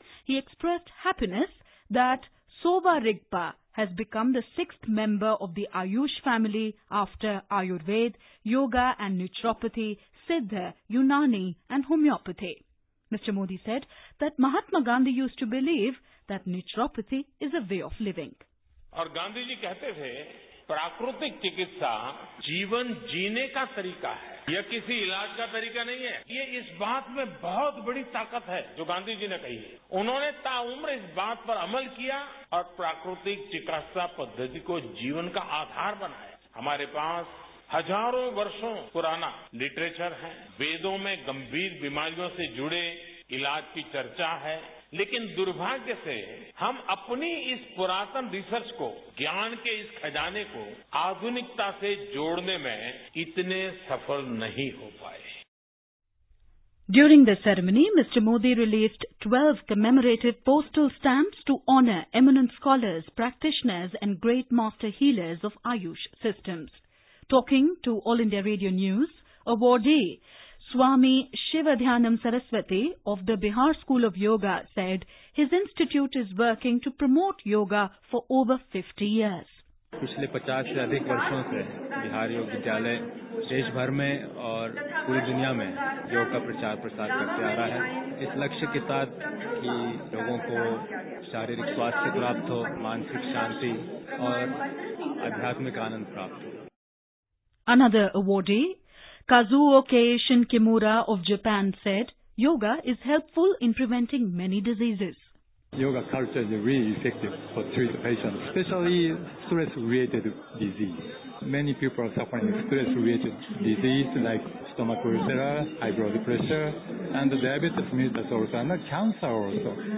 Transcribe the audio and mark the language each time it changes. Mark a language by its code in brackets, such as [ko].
[en] He expressed happiness that Soba Rigpa has become the 6th member of the AYUSH family after Ayurveda, yoga and naturopathy, Siddha, Unani and homeopathy. Mr. Modi said that Mahatma Gandhi used to believe that naturopathy is a way of living. [hi] और गांधी जी कहते थे प्राकृतिक चिकित्सा जीवन जीने का तरीका है, यह किसी इलाज का तरीका नहीं है। ये इस बात में बहुत बड़ी ताकत है जो गांधी जी ने कही है। उन्होंने ताउम्र इस बात पर अमल किया और प्राकृतिक चिकित्सा पद्धति को जीवन का आधार बनाया। हमारे पास हजारों वर्षों पुराना लिटरेचर है, वेदों में गंभीर बीमारियों से जुड़े इलाज की चर्चा है, लेकिन दुर्भाग्य से हम अपनी इस पुरातन रिसर्च को, ज्ञान के इस खजाने को आधुनिकता से जोड़ने में इतने सफल नहीं हो पाए। [en] During the ceremony, Mr. Modi released 12 commemorative postal stamps to honor eminent scholars, practitioners and great master healers of AYUSH systems. Talking to All India Radio News, awardee Swami Shivadhyanam Saraswati of the Bihar School of Yoga said his institute is working to promote yoga for over 50 years. [hi] पिछले 50 से अधिक वर्षों से बिहार योग विद्यालय देश भर में और पूरी दुनिया में योग का प्रचार प्रसार करते आ रहा है, इस लक्ष्य के साथ कि लोगों को शारीरिक स्वास्थ्य प्राप्त हो, मानसिक शांति और आध्यात्मिक आनंद प्राप्त हो. [en] Another awardee, Kazuo Keishin Kimura of Japan said yoga is helpful in preventing many diseases. Yoga culture is really effective for treating patients, especially stress-related disease. Many people are suffering stress-related disease like stomach ulcer, high blood pressure, and diabetes mellitus also, and cancer also.